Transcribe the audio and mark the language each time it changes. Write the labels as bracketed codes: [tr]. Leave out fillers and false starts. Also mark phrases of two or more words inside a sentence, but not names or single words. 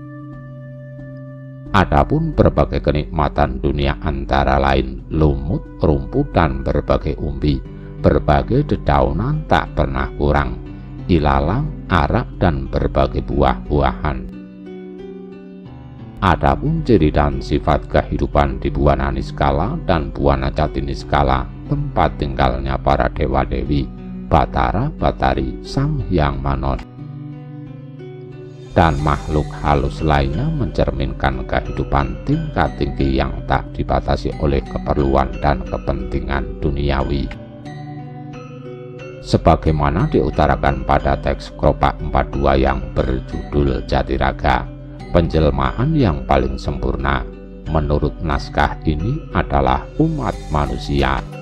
[id] Adapun berbagai kenikmatan dunia antara lain lumut, rumput, dan berbagai umbi, berbagai dedaunan tak pernah kurang, ilalang, arak, dan berbagai buah-buahan. Adapun ciri dan sifat kehidupan di Buana Niskala dan Buana Jati Niskala, tempat tinggalnya para dewa-dewi, Batara, Batari, Sang Hyang Manon, dan makhluk halus lainnya mencerminkan kehidupan tingkat tinggi yang tak dibatasi oleh keperluan dan kepentingan duniawi. Sebagaimana diutarakan pada teks Kropak 42 yang berjudul Jatiraga, penjelmaan yang paling sempurna menurut naskah ini adalah umat manusia.